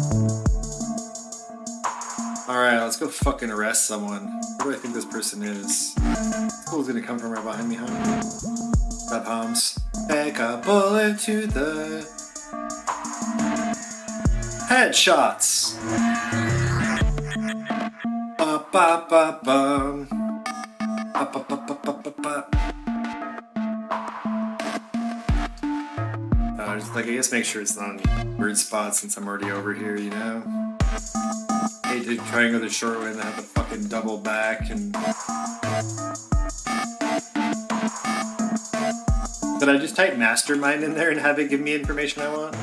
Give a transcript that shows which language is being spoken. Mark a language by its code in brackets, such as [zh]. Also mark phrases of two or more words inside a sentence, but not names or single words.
[en] Alright, let's go fucking arrest someone. Who do I think this person is? Who's gonna come from right behind me, huh? That palms. Take a bullet to the headshots. Ba-ba-ba-bum. Ba-ba-ba-ba-ba-ba. Just like, I guess make sure it's not on weird spots since I'm already over here, you know? Hate to try and go the short way and then have to fucking double back and... Did I just type mastermind in there and have it give me information I want?